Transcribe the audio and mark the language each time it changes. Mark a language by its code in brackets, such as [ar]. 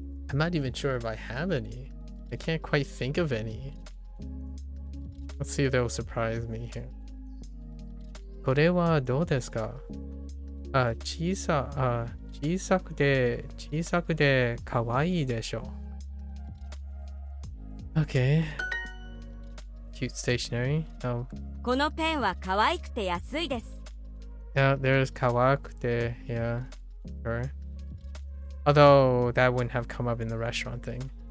[en] I'm not even sure if I have any. I can't quite think of any. Let's see if they'll surprise me here. [ja] これはどうですか? 小さくて可愛いでしょ. [en] Okay. Cute stationery. Oh. [ja] このペンは可愛くて安いです。 [en] Yeah, there's 可愛くて. Yeah, sure. Although that wouldn't have come up in the restaurant thing.